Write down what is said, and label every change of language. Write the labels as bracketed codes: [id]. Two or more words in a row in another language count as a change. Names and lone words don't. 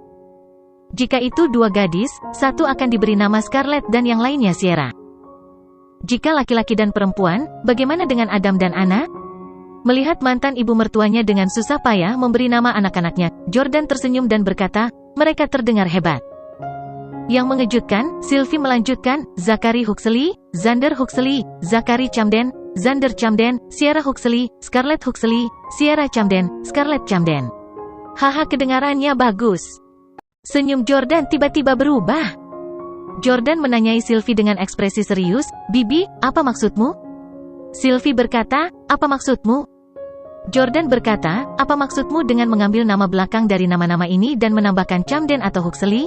[id] Jika itu 2 gadis, satu akan diberi nama Scarlett dan yang lainnya Sierra. Jika laki-laki dan perempuan, bagaimana dengan Adam dan Anna?" Melihat mantan ibu mertuanya dengan susah payah memberi nama anak-anaknya, Jordan tersenyum dan berkata, "Mereka terdengar hebat." Yang mengejutkan, Sylvie melanjutkan, "Zachary Huxley, Xander Huxley, Zachary Camden, Xander Camden, Sierra Huxley, Scarlett Huxley, Sierra Camden, Scarlett Camden." "Haha, kedengarannya bagus." Senyum Jordan tiba-tiba berubah. Jordan menanyai Sylvie dengan ekspresi serius, "Bibi, apa maksudmu?" Sylvie berkata, "Apa maksudmu?" Jordan berkata, "Apa maksudmu dengan mengambil nama belakang dari nama-nama ini dan menambahkan Camden atau Huxley?